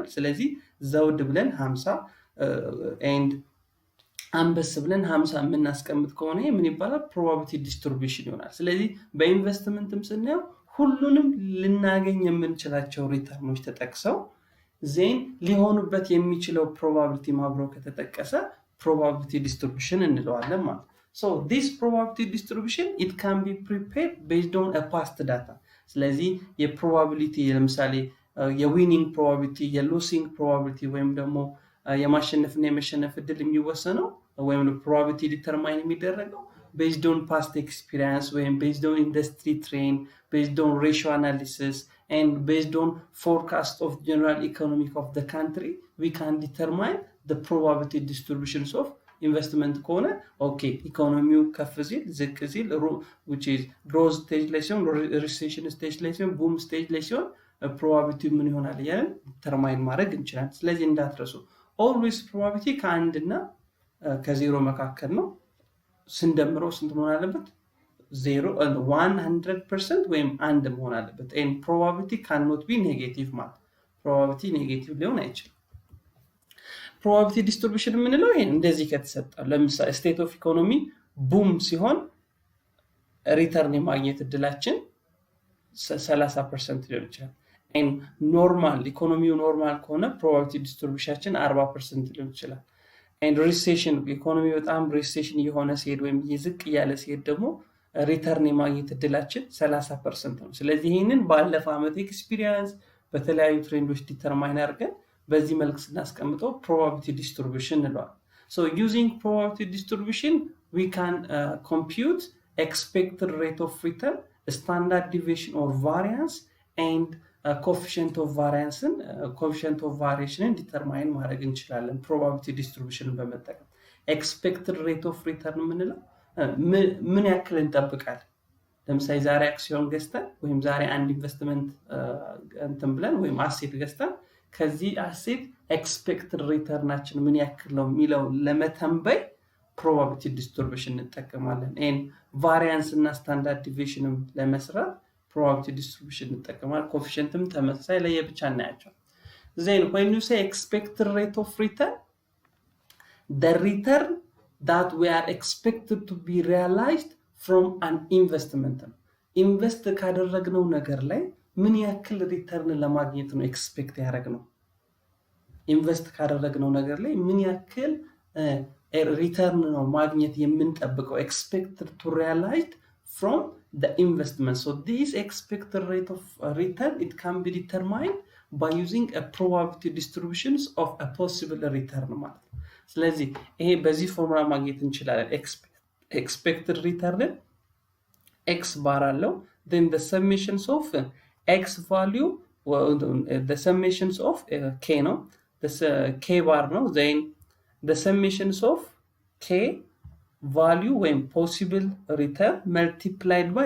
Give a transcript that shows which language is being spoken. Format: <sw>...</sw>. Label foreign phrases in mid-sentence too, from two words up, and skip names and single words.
<am>ስለዚህ ዘውድ ብለን 50 and አንበስ ብለን 50 የምናስቀምጥ ከሆነ ምን ይባላል?</am> <en>probability distribution</en> <am>ይሆናል። ስለዚህ በኢንቨስትመንትም ስናየው ሁሉንም ልናገኝ የምንችላቸው ሪተርኖች ተጠቅሰው ዜን ሊሆኑበት የሚችለው ፕሮባቢሊቲ ማብሮ ከተጠቀሰ</am> <en>probability distribution</en> <am>እንለዋለን ማለት።</am> <en>so this probability distribution it can be prepared based on a past data።</en> <am>ስለዚህ የፕሮባቢሊቲ ለምሳሌ የዊኒንግ ፕሮባቢሊቲ የሉሲንግ ፕሮባቢሊቲ ወይም ደግሞ የማሸነፍና የመሸነፍ እድል የሚወሰነው ወይም</am> <en>probability determine</en> <am>የሚደረገው</am> <en>based on past experience ወይም based on industry trend based on ratio analysis and based on forecast of general economic of the country we can determine the probability distributions of investment</en> <am>ከሆነ ኦኬ ኢኮኖሚው ከፍ ሲል ዝቅ ሲል</am> <en>which is growth stage</en> <am>ላይ ሲሆን</am> <en>recession stage</en> <am>ላይ ሲሆን</am> <en>boom stage</en> <am>ላይ ሲሆን probability ምን ይሆናል ያለን determine ማድረግ እንችላለን። ስለዚህ እንዳትረሱ</am> <en>always probability</en> <am>ከአንድ እና ከዜሮ መካከል ነው። ስንደምረው ስንት መሆን አለበት? 100% ወይም አንድ መሆን አለበት።</am> <en>and probability cannot be negative</en> <am>ማለት probability ኔጌቲቭ ሊሆን አይችልም።</am> <en>probability distribution</en> <am>የምንለው ይሄን እንደዚህ ከተሰጠ ለምሳሌ</am> <en>state of economy boom</en> <am>ሲሆን ሪተርን የማግኘት እድላችን 30% ሊሆን ይችላል።</am> <en>and normal</en> <am>ኢኮኖሚው ኖርማል ከሆነ probability distribution 40% ሊሆን ይችላል።</am> <en>and recession</en> <am>ኢኮኖሚ በጣም recession የሆነ ሲሄድ ወይም ይዝቅ ያለ ሲሄድ ደግሞ ሪተርን የማግኘት እድላችን 30% ነው። ስለዚህ ይሄንን ባለፈው አመት ኤክስፒሪየንስ በተለያዩ ትሬንዶች ዲተርማይን አድርገን በዚህ መልክ ስናስቀምጠው</am> <en>probability distribution እንለዋለን። so using probability distribution we can compute expected rate of return standard deviation or variance and coefficient of variance coefficient of variation determine</en> <am>ማድረግ እንችላለን</am> <en>probability distribution በመጠቀም expected rate of</en> <am>return ምንለው ምን ያክል እንጠብቃለን ለምሳሌ ዛሬ አክሲዮን ገዝተን ወይም ዛሬ አንድ ኢንቨስትመንት እንትን ብለን ወይም አሴት ገዝተን ከዚህ አሴት</am> <en>expected returnናችን</en> <am>ምን ያክል ነው የሚለው ለመተንበይ</am> <en>probability distribution</en> <am>እንጠቀማለን</am> <en>and variance</en> <am>እና</am> <en>standard deviation</en> <am>ለመስራት</am> <en>probability distribution</en> <am>እንጠቀማለን coefficientም ተመሳሳይ ለየብቻ እናያቸው</am> <en>then when you say expected rate of return the return that we are expected to be realized from an investment invest</en> <am>ካደረግነው ነገር ላይ ምን ያክል ሪተርን ለማግኘት ነው ኤክስፔክት ያደረግነው ኢንቨስት ካደረግነው ነገር ላይ ምን ያክል ሪተርን ነው ማግኘት የምንጠብቀው</am> <en>expected to realize from the investment so this expected rate of return it can be determined by using a probability distributions of a possible return</en> <am>ማለት ስለዚህ ይሄ በዚህ ፎርሙላ ማግኘት እንችላለን</am> <en>expected return x bar አለው then the summations of x value the summations of k ነው the k bar ነው then the summations of k value when possible return multiplied by</en>